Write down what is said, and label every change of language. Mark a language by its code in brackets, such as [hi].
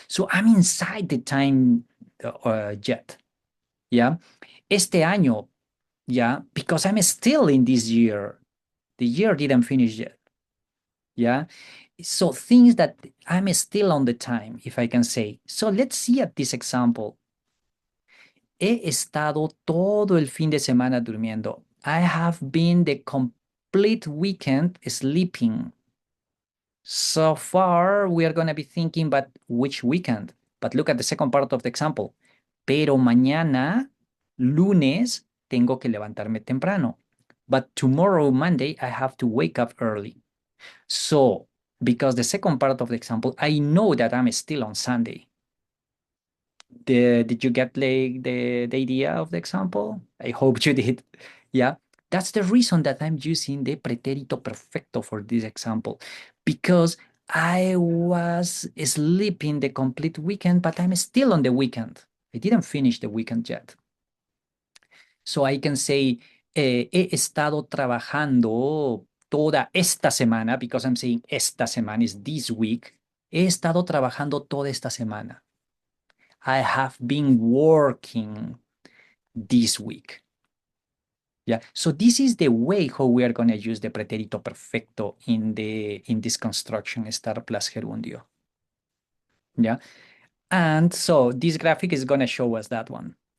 [en] So I'm inside the time yet. Yeah. [es] Este año. [en] Yeah. Because I'm still in this year. The year didn't finish yet. Yeah. So things that I'm still on the time, if I can say. So let's see at this example. [es] He estado todo el fin de semana durmiendo. [en] I have been the complete weekend sleeping. So far, we are going to be thinking, but which weekend? But look at the second part of the example. [es] Pero mañana, lunes, tengo que levantarme temprano. [en] But tomorrow, Monday, I have to wake up early. So, because the second part of the example, I know that I'm still on Sunday. Did you get like the idea of the example? I hope you did. Yeah, that's the reason that I'm using the pretérito perfecto for this example, because I was sleeping the complete weekend, but I'm still on the weekend. I didn't finish the weekend yet. So I can say, [es] he estado trabajando toda esta semana, [en] because I'm saying esta semana is this week. [es] He estado trabajando toda esta semana. [en] I have been working this week. Yeah, so this is the way how we are going to use the pretérito perfecto in this construction estar plus gerundio. Yeah, and so this graphic is going to show us that one.